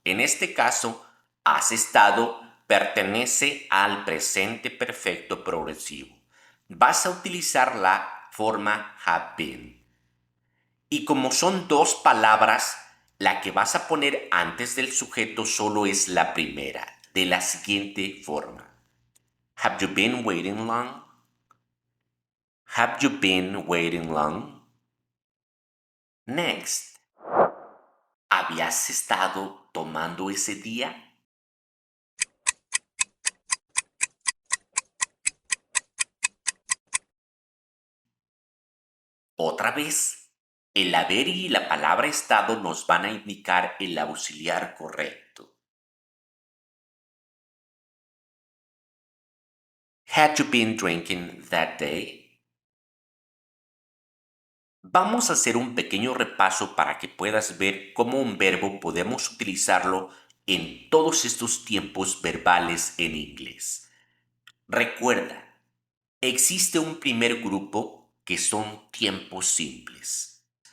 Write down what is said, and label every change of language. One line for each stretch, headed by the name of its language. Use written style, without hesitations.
Spanish: En este caso, has estado pertenece al presente perfecto progresivo. Vas a utilizar la forma have been. Y como son dos palabras, la que vas a poner antes del sujeto solo es la primera, de la siguiente forma.
English: Have you been waiting long? Have you been waiting long? Next.
Spanish: ¿Habías estado tomando ese día? Otra vez, el haber y la palabra estado nos van a indicar el auxiliar correcto.
English: Had you been drinking that day?
Spanish: Vamos a hacer un pequeño repaso para que puedas ver cómo un verbo podemos utilizarlo en todos estos tiempos verbales en inglés. Recuerda, existe un primer grupo que son tiempos simples.